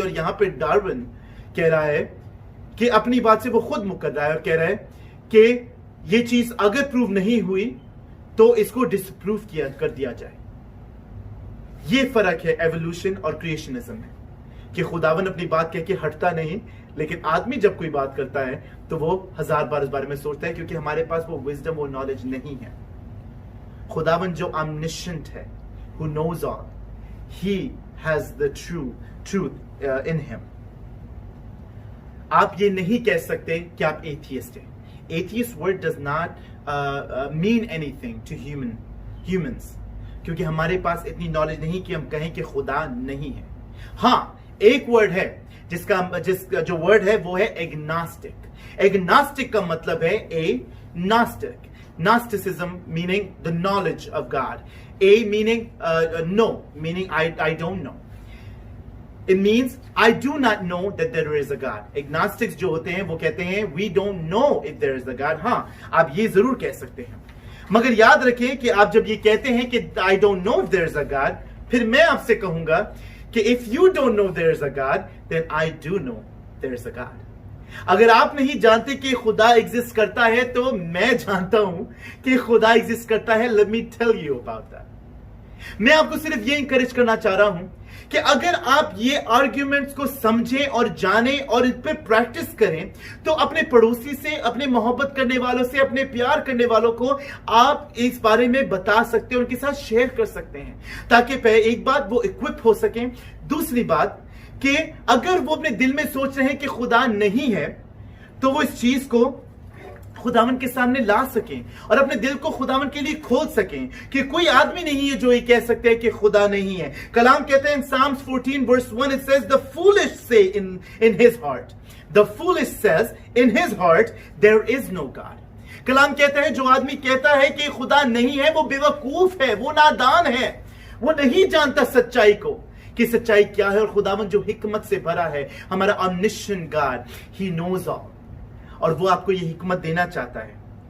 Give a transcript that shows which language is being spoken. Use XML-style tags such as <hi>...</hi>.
<hi>और यहां पे डार्विन कह रहा है कि अपनी बात से वो खुद मुकर रहा है और कह रहा है कि ये चीज अगर प्रूव नहीं हुई तो इसको डिसप्रूव कर दिया जाए। ये फर्क है एवोल्यूशन और क्रिएशनिज्म में, कि खुदावन अपनी बात कह के हटता नहीं, लेकिन आदमी जब कोई बात करता है तो वो 1000 बार इस बारे में सोचता है, क्योंकि हमारे पास वो विजडम, वो नॉलेज नहीं है। खुदावन जो</hi> <en>omniscient है, who knows all, he has the truth in him.</en> <hi>आप ये नहीं कह सकते कि आप atheist हैं.</hi> <en>Atheist word does not mean anything to humans,</en> <hi>क्योंकि हमारे पास इतनी नॉलेज नहीं कि हम कहें कि खुदा नहीं है। हाँ, एक वर्ड है जिसका जो वर्ड है वो है एग्नास्टिक। एग्नास्टिक का मतलब है ए nastic.</hi> <en>Gnosticism meaning the knowledge of God. A meaning no, meaning I don't know. It means I do not know that there is a God. Agnostics</en> <hi>जो होते हैं वो कहते हैं</hi> <en>we don't know if there is a God.</en> <hi>हाँ, आप ये जरूर कह सकते हैं, मगर याद रखें कि आप जब ये कहते हैं कि</hi> <en>I don't know if there is a God,</en> <hi>फिर मैं आपसे कहूंगा कि</hi> <en>if you don't know there is a God, then I do know there is a God.</en> <hi>अगर आप नहीं जानते कि खुदा एग्जिस्ट करता है तो मैं जानता हूं कि खुदा एग्जिस्ट करता है।</hi> <en>Let me tell you about that.</en> <hi>मैं आपको सिर्फ ये इंकरेज करना चाह रहा हूं कि अगर आप ये आर्ग्यूमेंट्स को समझें और जानें और इन पे प्रैक्टिस करें, तो अपने पड़ोसी से, अपने मोहब्बत करने वालों से, अपने प्यार करने वालों को आप इस बारे में बता सकते हैं, उनके साथ शेयर कर सकते हैं, ताकि एक बात वो इक्विप हो सकें। दूसरी बात कि अगर वो अपने दिल में सोच रहे हैं कि खुदा नहीं है, तो वो इस चीज को खुदावन के सामने ला सकें और अपने दिल को खुदावन के लिए खोल सकें कि कोई आदमी नहीं है जो ये कह सकते हैं कि खुदा नहीं है। कलाम कहते हैं</hi> <en>Psalms 14 verse 1, it says the foolish say in his heart, the foolish says in his heart there is no God।</en> <hi>कलाम कहता है जो आदमी कहता है कि खुदा नहीं है, वो बेवकूफ है, वो नादान है, वो नहीं जानता सच्चाई को कि सच्चाई क्या है। और खुदावन जो हिकमत से भरा है, हमारा omniscient God,</hi> <en>he knows all,</en> <hi>और वो आपको ये हिकमत देना चाहता है।</hi>